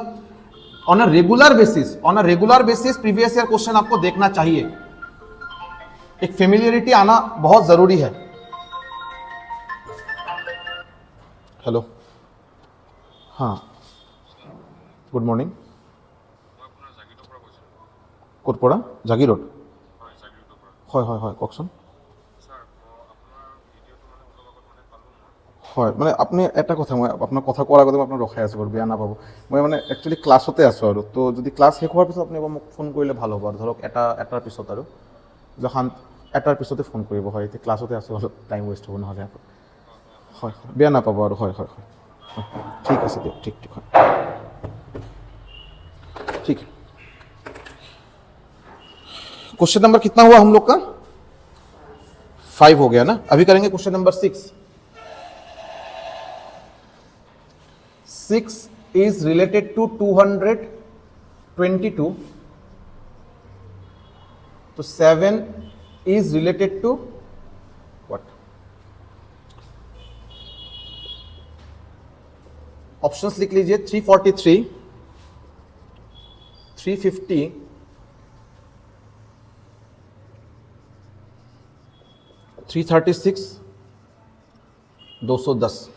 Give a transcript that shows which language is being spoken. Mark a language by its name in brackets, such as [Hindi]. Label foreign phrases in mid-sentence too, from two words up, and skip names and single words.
[English] on a regular basis previous year question [Hindi] आपको देखना चाहिए। एक फेमिलियरिटी आना बहुत जरूरी है। [English] हेलो, हाँ, good morning. [Assamese] ক'ৰ পৰা? জাগিৰোড। হয় হয় হয়, কওকচোন। হয়, মানে আপুনি এটা কথা, মই আপোনাৰ কথা কোৱাৰ আগতে মই আপোনাক ৰখাই আছোঁ বাৰু, বেয়া নাপাব। মই মানে একচুৱেলি ক্লাছতে আছোঁ আৰু, তো যদি ক্লাছ শেষ হোৱাৰ পিছত আপুনি এবাৰ মোক ফোন কৰিলে ভাল হ'ব আৰু, ধৰক এটাৰ পিছত আৰু এটাৰ পিছতে ফোন কৰিব। হয়, এতিয়া ক্লাছতে আছোঁ, অলপ [English] time waste [Assamese] হ'ব নহ'লে। হয় হয়, বেয়া নাপাব আৰু। হয় হয় হয়, ঠিক আছে দিয়ক, ঠিক ঠিক, হয় [Hindi] ठीक है। [English] question number [Hindi] कितना हुआ हम लोग का? 5 हो गया ना। अभी करेंगे [English] question number [Hindi] 6। [English] 6 is related to 222, तो 7 is related to what? [Hindi] ऑप्शंस लिख लीजिए, 343, 350, 336, 210।